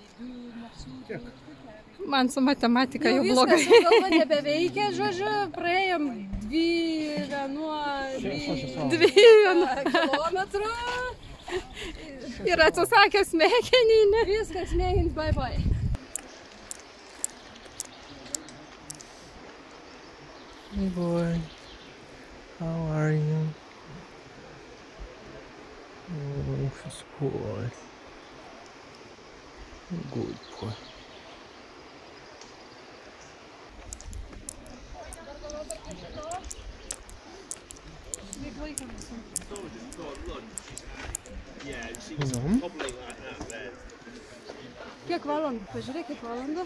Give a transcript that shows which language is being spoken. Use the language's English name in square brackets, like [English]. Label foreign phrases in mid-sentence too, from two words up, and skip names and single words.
[Lithuanian] Man su matematika jau Viskas, blogai. galva nebeveikia, žodžiu, praėjom 2 kilometrų. Ir atsisakė smegeninį. Viskas, smegenys, [English] bye bye. Hey boy, how are you? Oh, she's boy. Good boy. [Lithuanian] Kiek valandų? Pažiūrėk, kiek valandų.